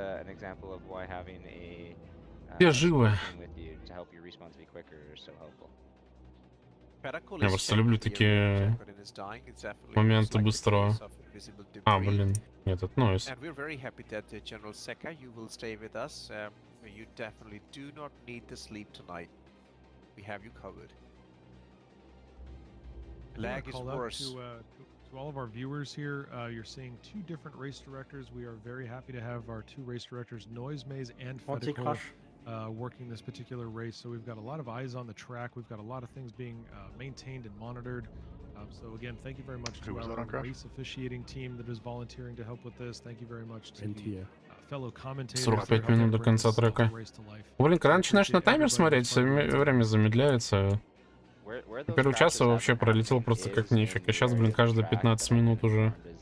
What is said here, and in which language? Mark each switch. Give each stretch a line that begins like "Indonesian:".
English: An example of why having a
Russian: Все живы.
English: with you to help your respawn to be quicker is so helpful.
Russian: Я просто люблю такие моменты быстрого. А, блин, этот noise.
English: And we're very happy that General Seka, you will stay with us. You definitely do not need the sleep tonight. We have you covered. Lag is worse. To all of our viewers here, you're seeing two different race directors. We are very happy to have our two race directors, Noise Maze and Fedical, working this particular race. So we've got a lot of eyes on the track. We've got a lot of things being maintained and monitored. So again, thank you very much to our race officiating team that is volunteering to help with this. Thank you very much to the fellow commentators.
Russian: 45 минут до конца трека. Блин, когда начинаешь на таймер смотреть, время замедляется. Первый час вообще пролетел просто как нифиг, а сейчас, блин, каждые 15 минут уже.